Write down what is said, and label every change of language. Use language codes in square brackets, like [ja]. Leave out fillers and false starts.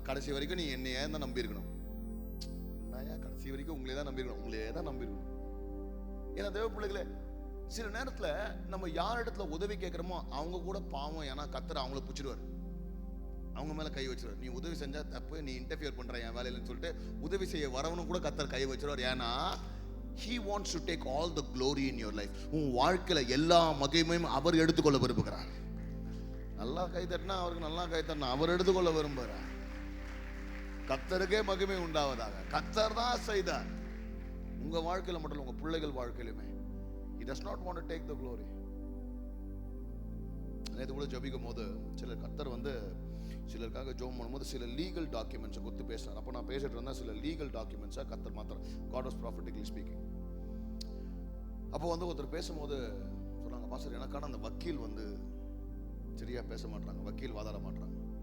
[ta] கடைசி வரைக்கும் நீ என்னையே தான் நம்பியிருக்கணும். என்னையா கடைசி வரைக்கும் உங்களே தான் நம்பியிருக்கணும், உங்களே தான் நம்பியிருக்கணும். ஏன்னா தேவ பிள்ளைகளே, சில நேரத்தில் நம்ம யார் இடத்துல உதவி கேட்குறோமோ அவங்க கூட பாவம், ஏன்னா கர்த்தர் அவங்கள பிடிச்சிடுவார், அவங்க மேலே கை வச்சிருவார். நீ உதவி செஞ்சா தப்பு, நீ இன்டர்ஃபியர் பண்ற என் வேலையிலன்னு சொல்லிட்டு உதவி செய்ய வரவனும் கூட கர்த்தர் கை வச்சிருவார். ஏன்னா [en] he wants to take all the glory in your life. [ta] உன் வாழ்க்கையில எல்லா மகிமையும் அவர் எடுத்துக்கொள்ள விரும்புகிறார். நல்லா கை தட்டினா அவருக்கு நல்லா கை தட்டினா அவர் எடுத்துக்கொள்ள விரும்புகிறார். கர்த்தருக்கே மகிமை உண்டாவதாக. கர்த்தர் தான் செய்தார். உங்க வாழ்க்கையில மட்டும் உங்க பிள்ளைகள் வாழ்க்கையிலுமே [en] he does not want to take the glory. [ta] நேற்று கூட ஜெபிக்கும் போது சிலர் கர்த்தர் வந்து சிலருக்காக ஜெபம் பண்ணும்போது சில லீகல் டாக்குமெண்ட்ஸை கொடுத்து பேசுறாரு. அப்போ நான் பேசிட்டு இருந்தேன், சில லீகல் டாக்குமெண்ட்ஸை கர்த்தர் மாத்திரம், [en] God was prophetically speaking. [ta] அப்போ வந்து ஒருத்தர் பேசும்போது சொன்னாங்க, பாஸ்டர் எனக்கான அந்த வக்கீல் வந்து சரியா பேச மாட்டாங்க, வக்கீல் வாதாட மாட்டாங்க.